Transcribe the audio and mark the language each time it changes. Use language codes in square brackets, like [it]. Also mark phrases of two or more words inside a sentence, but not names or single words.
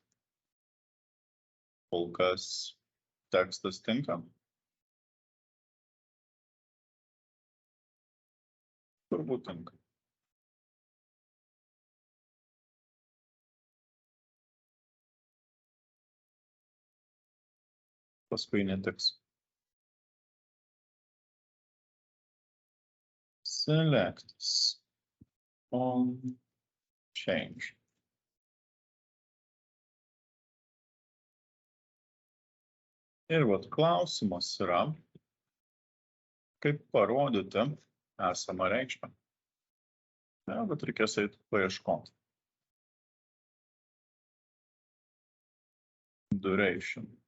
[lt] Kol kas tekstas tinka. Turbūt tinka. Paskui netiks. [en] Select on change. [lt] Ir vat klausimas yra, kaip parodyti esamą reikšmę. Ne, bet reikės eiti paieškoti. Duration.